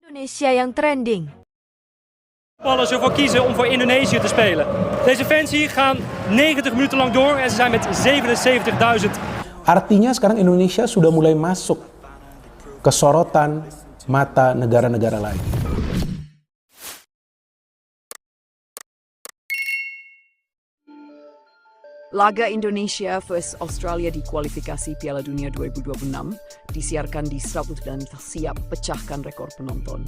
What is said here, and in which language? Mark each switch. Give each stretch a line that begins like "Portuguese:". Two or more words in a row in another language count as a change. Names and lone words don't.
Indonesian: Indonesia yang trending.
Dutch: Voetballers ervoor kiezen om voor Indonesië te spelen. Deze fans hier gaan 90 minuten lang door en ze zijn met 77.000.
Indonesian: Artinya sekarang Indonesia sudah mulai masuk ke sorotan mata negara-negara lain. Laga Indonesia vs Australia di kualifikasi Piala Dunia 2026 disiarkan di 100 dan siap pecahkan rekor penonton.